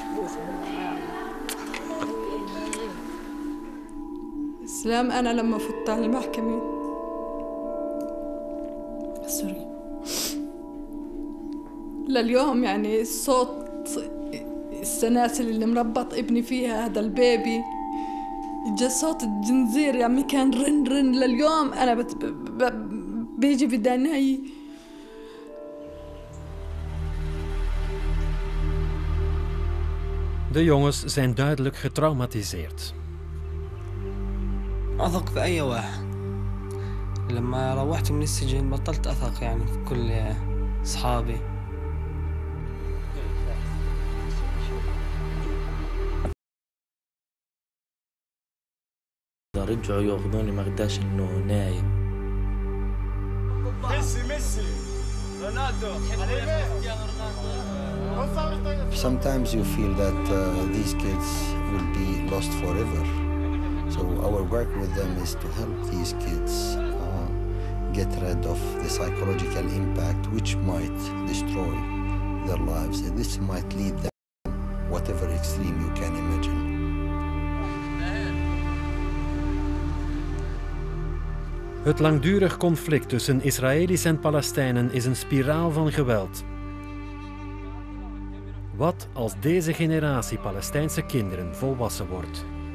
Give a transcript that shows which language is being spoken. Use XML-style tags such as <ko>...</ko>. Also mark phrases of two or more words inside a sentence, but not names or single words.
<ar>إسلام، أنا لما فت على المحكمة لليوم يعني صوت السلاسل اللي مربط ابني فيها هذا البيبي، جا صوت الجنزير يعني كان رن رن لليوم أنا بيجي بداني.</ar> <nl>De jongens zijn duidelijk getraumatiseerd.</nl> <ar>أثق في أي واحد. لما روحت من السجن بطلت أثق يعني في كل أصحابي. إذا رجعوا ياخذوني ما قداش إنه نايم. ميسي رونالدو.</ar> <en>Sometimes you feel that these kids will be lost forever. So our work with them is to help these kids get rid of the psychological impact which might destroy their lives. And this might lead them whatever extreme you can imagine.</en> <nl>Het langdurig conflict tussen Israëli's en Palestijnen is een spiraal van geweld. Wat als deze generatie Palestijnse kinderen volwassen wordt?</nl>